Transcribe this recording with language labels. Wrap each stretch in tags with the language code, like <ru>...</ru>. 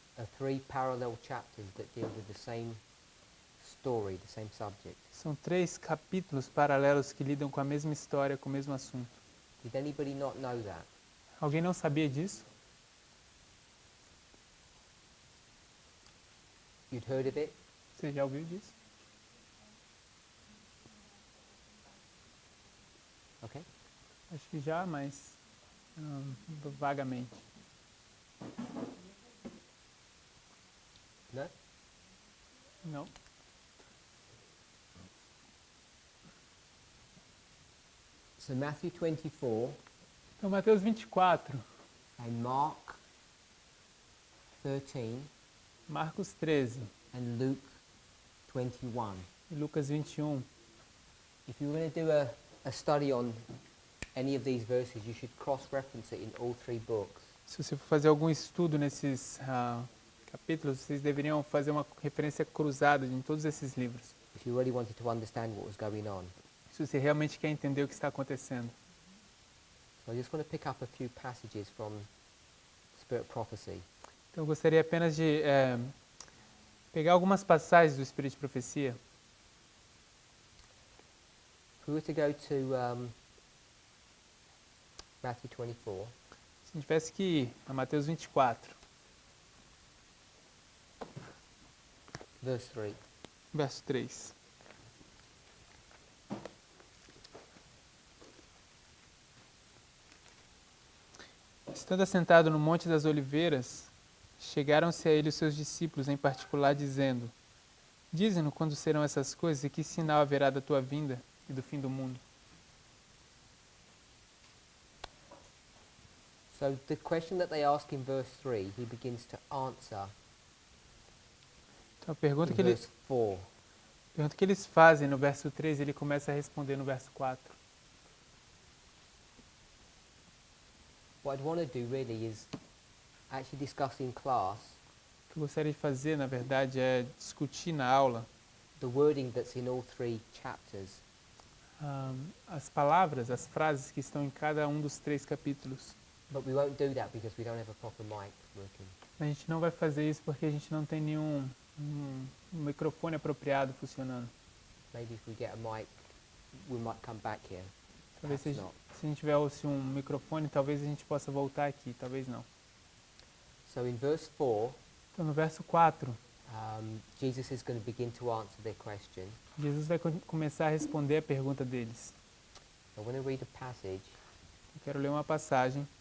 <en>are three parallel chapters that deal with the same story, the same subject.</en> <pt>são 3 capítulos paralelos que lidam com a mesma história, com o mesmo assunto.</pt> <en>Did anybody not know that?</en> <pt>Alguém não sabia disso?</pt> <en>You'd heard of it?</en> <pt>Você já ouviu disso?</pt> <en>Okay.</en> <pt>Acho que já, mas vagamente.</pt> <en>No?</en> <pt>Não?</pt> <en>So Matthew 24</en> <pt>Então, Mateus 24,</pt> <en>and Mark 13</en> <pt>Marcos 13</pt> <en>and Luke 21.</en> <pt>e Lucas 21.</pt> <en>If you were going to do a study on any of these verses, you should cross-reference it in all three books.</en> <pt>Se você for fazer algum estudo nesses capítulos, vocês deveriam fazer uma referência cruzada em todos esses livros.</pt> <en>If you really wanted to understand what was going on.</en> <pt>Se você realmente quer entender o que está acontecendo.</pt> <en>So I just want to pick up a few passages from Spirit Prophecy.</en> <pt>Então, eu gostaria apenas de pegar algumas passagens do Espírito de Profecia.</pt> <en>If we were to go to Matthew 24,</en> <pt>Se a gente tivesse que ir a Mateus 24,</pt> <en>verse 3.</en> <pt>verso 3. Estando assentado no Monte das Oliveiras, chegaram-se a ele os seus discípulos em particular, dizendo: Dize-nos quando serão essas coisas e que sinal haverá da tua vinda e do fim do mundo.</pt> <en>So the question that they ask in verse 3, he begins to answer</en> <pt>Então, a pergunta</pt> <en>in</en> <pt>que,</pt> <en>verse 4.</en> <pt>pergunta que eles fazem no verso 3, ele começa a responder no verso 4.</pt> <en>What I'd want to do really is actually discuss in class</en> <pt>O que eu gostaria de fazer, na verdade, é discutir na aula</pt> <en>the wording that's in all three chapters.</en> <pt>As palavras, as frases que estão em cada um dos 3 capítulos.</pt> <en>But we won't do that because we don't have a proper mic working.</en> <pt>A gente não vai fazer isso porque a gente não tem nenhum microfone apropriado funcionando.</pt> <en>Maybe if we get a mic, we might come back here.</en> <pt>Talvez</pt> <en>Perhaps</en> <pt>se</pt> <en>not.</en> <pt>a gente tiver um microfone, talvez a gente possa voltar aqui, talvez não.</pt> <en>So in verse 4,</en> <pt>Então, no verso 4,</pt> <en>Jesus is going to begin to answer their question.</en> <pt>Jesus vai começar a responder a pergunta deles.</pt> <en>I want to read a passage.</en> <pt>Eu quero ler uma passagem,</pt>